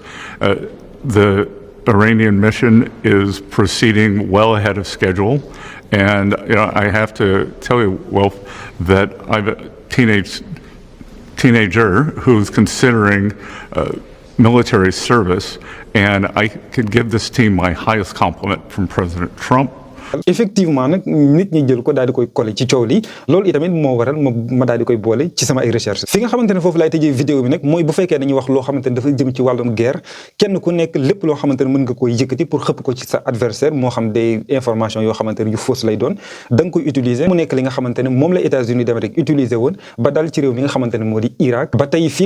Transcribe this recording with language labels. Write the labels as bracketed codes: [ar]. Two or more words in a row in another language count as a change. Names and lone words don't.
[en] The Iranian mission is proceeding well ahead of schedule, and I have to tell you, Wilf, that I have a teenager who's considering military service, and I could give this team my highest compliment from President Trump. [wo] effectivement nag nit ñi jël ko daal di koy collé ci coow li loolu itamit moo waral ma daal di koy boole ci sama ay recherche fi nga xamante ne foofu laay tëjee vidéo bi nag mooy bu fekkee dañuy wax loo xamante ne dafa jëm ci wàllum guerre kenn ku nekk lépp loo xamante ne mën nga koy yëkkati pour xëpp ko ci sa adversaire moo xam [fr] des informations [wo] yoo xamante ne yu fausse lay doon da nga koy utiliser mu nekk li nga xamante ne moom la États-Unis d'Amérique utiliser woon ba dal ci réew mi nga xamante ne moo di Irak ba tey fii nga